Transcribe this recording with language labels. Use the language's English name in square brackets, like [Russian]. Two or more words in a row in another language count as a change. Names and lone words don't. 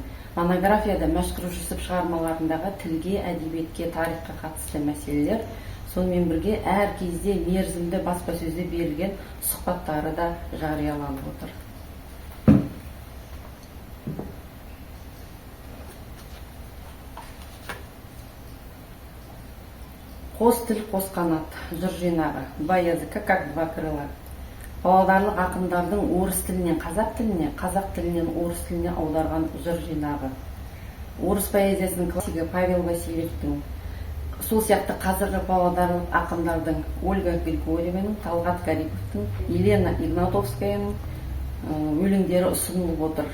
[Kazakh] Монографияда Мәшһүр Жүсіп шығармаларындағы тілге, әдебиетке, тарихқа қатысты мәселелер, сонымен бірге әр кезде мерзімді баспасөзде берілген сұхбаттары да жарияланып отыр. Қос тіл, қос қанат, жыр жинағы, [Russian] два языка как два крыла. [Kazakh] Павлодарлық ақындардың орыс тілінен қазақ тіліне, қазақ тілінен орыс тіліне аударған жыр жинағы. Орыс поэзиясының классигі Павел Васильевтің, сол сияқты қазіргі павлодарлық ақындардың Ольга Григорьеваның, Талғат Гариповтың, Елена Игнатовскаяның өлеңдері ұсынылып отыр.